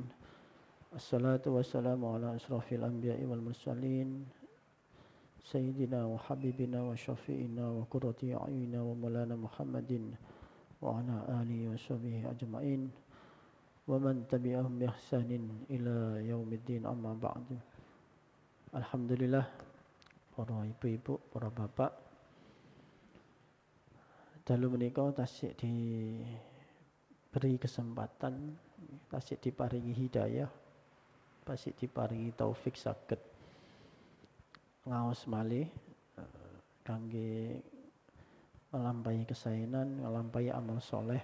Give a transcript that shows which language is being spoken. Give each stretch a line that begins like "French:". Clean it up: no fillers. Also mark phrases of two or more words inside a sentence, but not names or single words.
Arabic: الصلاة والسلام على أشرف الأنبياء والمرسلين سيدنا وحبيبنا وشفيعنا وقرة أعيننا ومولانا محمد وعلى آله وصحبه أجمعين ومن تبعهم بإحسان إلى يوم الدين أما بعد.
Javanese: Alhamdulillah, para ibu-ibu, para bapak, dalu menika tasik
Indonesian: diberi kesempatan,
Javanese: tasik diparingi hidayah, tasik diparingi taufik saged ngaos malih kangge nglampahi kesaenan, nglampahi amal soleh.